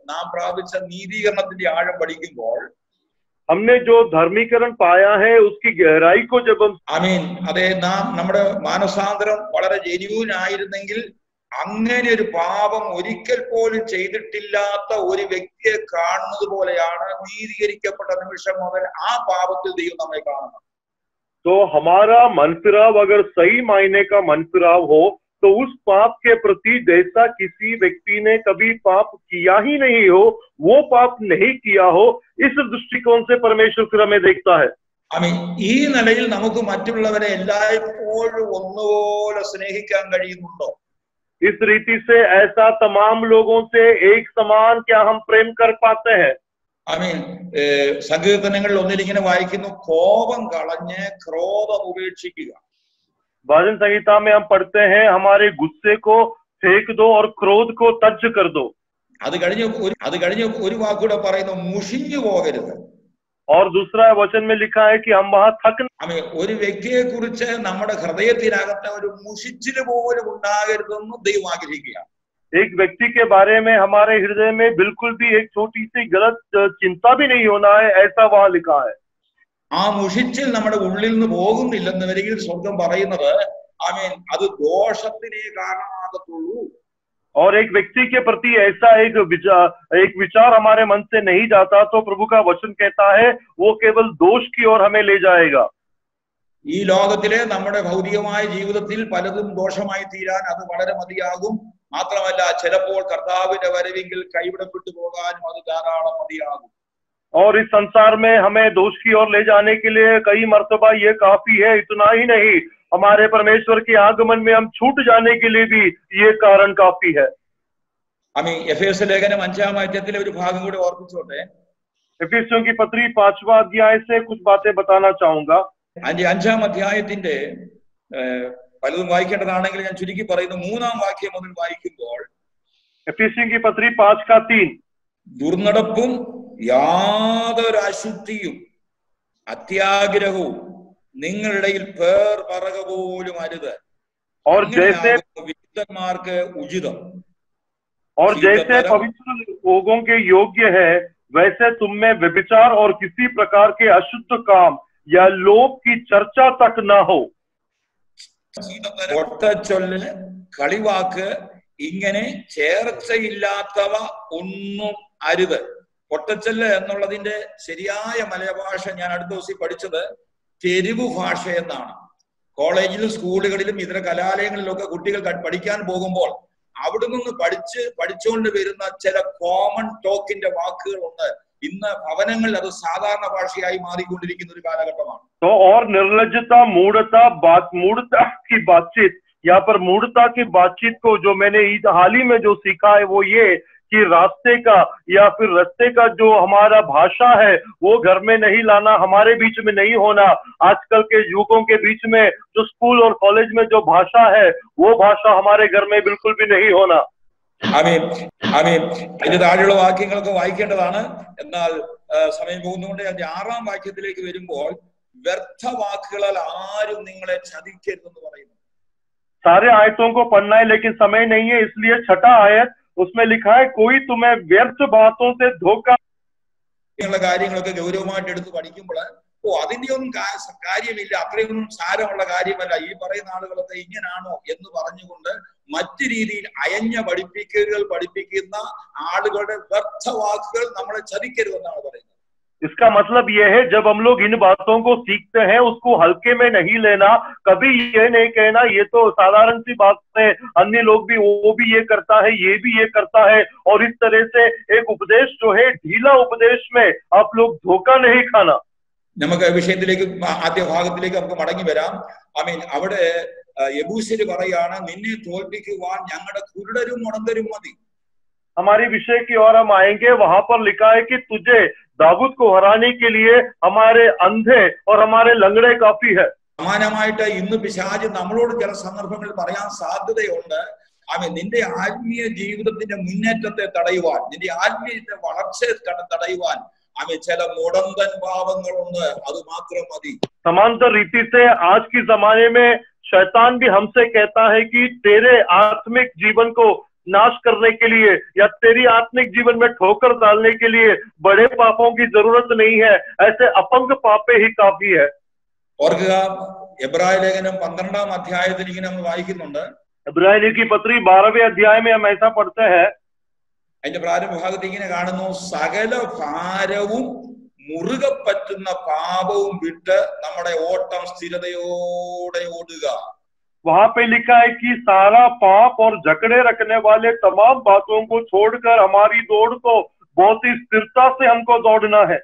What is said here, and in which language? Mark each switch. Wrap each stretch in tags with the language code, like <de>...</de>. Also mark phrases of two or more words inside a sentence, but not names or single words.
<hi>हमने जो धर्मीकरण पाया है उसकी गहराई को जब हम</hi> <ml>ആമീൻ. അതെ, നമ്മുടെ മാനസാന്തരം വളരെ ജെന്യൂൻ ആയിരുന്നെങ്കിൽ അങ്ങനെ ഒരു പാപം ഒരിക്കൽ പോലും ചെയ്തിട്ടില്ലാത്ത ഒരു വ്യക്തിയെ കാണുന്നത് പോലെയാണ് നീതീകരിക്കപ്പെട്ട നിമിഷം മുതൽ ആ പാപത്തിൽ ദൈവം നമ്മെ കാണുന്നത്.</ml> <hi>तो हमारा मन फिराव अगर सही मायने का मन फिराव हो तो उस पाप के प्रति जैसा किसी व्यक्ति ने कभी पाप किया ही नहीं हो, वो पाप नहीं किया हो, इस दृष्टिकोण से परमेश्वर फिर हमें देखता है।</hi> <ml>ആമീൻ. ഈ നിലയിൽ നമുക്ക് മറ്റുള്ളവരെ എല്ലായ്പ്പോഴും ഒന്നുപോലെ സ്നേഹിക്കാൻ കഴിയുന്നുണ്ടോ?</ml> <hi>इस रीति से ऐसा तमाम लोगों से एक समान क्या हम प्रेम कर पाते हैं?</hi> <ml>ആമീൻ. സങ്കീർത്തനങ്ങളിൽ ഒന്നിലിങ്ങനെ വായിക്കുന്നു, കോപം കളഞ്ഞ് ക്രോധം ഉപേക്ഷിക്കുക.</ml> <hi>भजन संहिता में हम पढ़ते हैं, हमारे गुस्से को फेंक दो और क्रोध को तज कर दो।</hi> <ml>അത് കഴിഞ്ഞ് ഒരു വാക്കൂടെ പറയുന്നു, മുഷിഞ്ഞു പോകരുത്.</ml> <hi>और दूसरा वचन में लिखा है कि हम वहां थक।</hi> <ml>ഒരു വ്യക്തിയെ കുറിച്ച് നമ്മുടെ ഹൃദയത്തിനകത്ത് ഒരു മുഷിച്ചില് പോലും ഉണ്ടാകരുതെന്ന് ദൈവം ആഗ്രഹിക്കുക.</ml> <hi>एक व्यक्ति के बारे में हमारे हृदय में बिल्कुल भी एक छोटी सी गलत चिंता भी नहीं होना है, ऐसा वहां लिखा है।</hi> <ml>ആ മുഷിച്ചിൽ നമ്മുടെ ഉള്ളിൽ നിന്ന് പോകുന്നില്ലെന്ന് വരികിൽ സ്വർഗം പറയുന്നത്, ആമേൻ, അത് ദോഷത്തിനേ കാരണമാകത്തുള്ളൂ.</ml> <hi>और एक व्यक्ति के प्रति ऐसा एक विचार हमारे मन से नहीं जाता तो प्रभु का वचन कहता है वो केवल दोष की ओर हमें ले जाएगा।</hi> <ml>ഈ ലോകത്തിലെ നമ്മുടെ ഭൗതികമായ ജീവിതത്തിൽ പലതും ദോഷമായി തീരാൻ അത് വളരെ മതിയാകും. മാത്രമല്ല, ചിലപ്പോൾ കർത്താവിന്റെ വരവെങ്കിൽ കൈവിടപ്പെട്ടു പോകാനും അത് ധാരാളം മതിയാകും.</ml> <hi>और इस संसार में हमें दोष की ओर ले जाने के लिए कई मर्तबा ये काफी है। इतना ही नहीं, हमारे परमेश्वर के आगमन में हम छूट जाने के लिए भी ये कारण काफी है।</hi> <ml>ആമീൻ. എഫേസ്യ ലേഖനം 5-ാം അധ്യായത്തിലെ ഒരു ഭാഗം കൂടി ഓർമ്മിച്ചോട്ടെ.</ml> <hi>एफिसियों की पत्री 5वां अध्याय से कुछ बातें बताना चाहूंगा।</hi> <ml>5-ാം അധ്യായത്തിന്റെ പലതും വായിക്കേണ്ടതാണെങ്കിൽ ഞാൻ ചുരുക്കി പറയുന്നു. 3-ാം വാക്യം മുതൽ വായിക്കുമ്പോൾ,</ml> <hi>एफिसियों की पत्री 5:3,</hi> <ml>ദുർനടപ്പും യാതൊരു അശുദ്ധിയും അത്യാഗ്രഹവും നിങ്ങളുടെ ഇടയിൽ പേർ പറക പോലും അരുത്.</ml> <hi>और जैसे</hi> <ml>വിശുദ്ധന്മാർക്ക് ഉചിതം.</ml> <hi>और जैसे पवित्र लोगों के योग्य है, वैसे तुम में व्यभिचार और किसी प्रकार के अशुद्ध काम या लोभ की चर्चा तक न हो।</hi> <ml>ഒട്ടച്ചൊല്ല്, കളിവാക്ക്, ഇങ്ങനെ ചേർച്ചയില്ലാത്തവ ഒന്നും അരുത്. പൊട്ടച്ചൊല്ല് എന്നുള്ളതിന്റെ ശരിയായ മലയാള ഞാൻ അടുത്ത ദിവസം പഠിച്ചത് തെരുവ് ഭാഷ എന്നാണ്. കോളേജിലും സ്കൂളുകളിലും ഇതര കലാലയങ്ങളിലൊക്കെ കുട്ടികൾ പഠിക്കാൻ പോകുമ്പോൾ അവിടെ നിന്ന് പഠിച്ചുകൊണ്ട് വരുന്ന ചില</ml> <en>common talk-ിന്റെ</en> <ml>വാക്കുകളുണ്ട്. ഇന്ന് ഭവനങ്ങളിൽ അത് സാധാരണ ഭാഷയായി മാറിക്കൊണ്ടിരിക്കുന്ന ഒരു കാലഘട്ടമാണ്.</ml> <hi>तो और निर्लज्जता, मूढ़ता की बातचीत, यहाँ पर मूढ़ता की बातचीत को जो मैंने हाल ही में जो सीखा है वो ये कि रास्ते का या फिर रास्ते का जो हमारा भाषा है वो घर में नहीं लाना, हमारे बीच में नहीं होना। आजकल के युवकों के बीच में जो स्कूल और कॉलेज में जो भाषा है वो भाषा हमारे घर में बिल्कुल भी नहीं होना।</hi> <ml>ആമീൻ. ആമീൻ. അതിന്റെ താഴെയുള്ള വാക്യങ്ങളൊക്കെ വായിക്കേണ്ടതാണ്. എന്നാൽ സമയം പോകുന്നതുകൊണ്ട് 6-ാം വാക്യത്തിലേക്ക് വരുമ്പോൾ, വ്യർത്ഥ വാക്കുകളാൽ ആരും നിങ്ങളെ ചതിക്കരുതെന്ന് പറയുന്നു.</ml> <hi>सारे आयतों को पढ़ना है लेकिन समय नहीं है, इसलिए 6ठा आयत उसमें लिखा है, कोई तुम्हें व्यर्थ बातों से धोखा।</hi> <ml>കാര്യങ്ങളൊക്കെ ഗൗരവമായിട്ട് എടുത്ത് പഠിക്കുമ്പോൾ അതിന്റെ ഒന്നും കാര്യമില്ല, അത്രയൊന്നും സാരമുള്ള കാര്യമല്ല, ഈ പറയുന്ന ആളുകളൊക്കെ ഇങ്ങനാണോ എന്ന് പറഞ്ഞുകൊണ്ട് മറ്റു രീതിയിൽ അയഞ്ഞ പഠിപ്പിക്കുന്ന ആളുകളുടെ വ്യർത്ഥ വാക്കുകൾ നമ്മളെ ചതിക്കരുതെന്നാണ് പറയുന്നത്.</ml> <hi>इसका मतलब यह है, जब हम लोग इन बातों को सीखते हैं उसको हल्के में नहीं लेना। कभी ये नहीं कहना ये तो साधारण सी बात है, अन्य लोग भी वो भी ये करता है, ये भी ये करता है, और इस तरह से एक उपदेश जो है ढीला उपदेश में आप लोग धोखा नहीं खाना।</hi> <ml>നമുക്ക് വിഷയത്തിലേക്ക് ആദ്യ ഭാഗത്തിലേക്ക് നമുക്ക് മടങ്ങി വരാം. ആമീൻ. അവിടെ യെബൂസ്യര് പറയാണ്, നിന്നെ തോൽപ്പിക്കുവാൻ ഞങ്ങളുടെ കുരുടരും മുടന്തരും മതി.</ml> <hi>हमारे विषय की ओर हम आएंगे। वहां पर लिखा है कि तुझे दाऊद को हराने के लिए हमारे अंधे और हमारे लंगड़े काफी है।</hi> <ml>സമാനമായിട്ട് ഇന്ന് പിശാച് നമ്മളോട് ചില സന്ദർഭങ്ങളിൽ പറയാൻ സാധ്യതയുണ്ട്. ആമീൻ. നിന്റെ ആത്മീയ ജീവിതത്തിന്റെ മുന്നേറ്റത്തെ തടയുവാൻ, നിന്റെ ആത്മീയത്തിന്റെ വളർച്ചയെ തടയുവാൻ ആമീൻ ചില മുടന്തൻ ഭാവങ്ങളുണ്ട്, അത് മാത്രം മതി.</ml> <hi>समांतर रीति से आज के जमाने में शैतान भी हमसे कहता है कि तेरे आत्मिक जीवन को नाश करने के लिए या तेरी आत्मिक जीवन में ठोकर डालने के लिए बड़े पापों की जरूरत नहीं है, ऐसे अपंग पापे ही काफी है।</hi> <ml>ഓർക്കുക, എബ്രായ ലേഖനം 12-ാം അധ്യായത്തിൽ ഇങ്ങനെ നമ്മൾ വായിക്കുന്നുണ്ട്.</ml> <hi>इब्रानी की पत्री 12वें अध्याय में हम ऐसा पढ़ते हैं।</hi> <ml>അതിന്റെ പ്രാരംഭ ഭാഗത്ത് ഇങ്ങനെ കാണുന്നു, സകല ഭാരവും മുറുകെ പറ്റുന്ന പാപവും വിട്ട് നമ്മുടെ ഓട്ടം സ്ഥിരതയോടെ ഓടുക.</ml> <hi>वहां पे लिखा है कि सारा पाप और जकड़े रखने वाले तमाम बातों को छोड़कर हमारी दौड़ को बहुत ही स्थिरता से हमको दौड़ना है।</hi>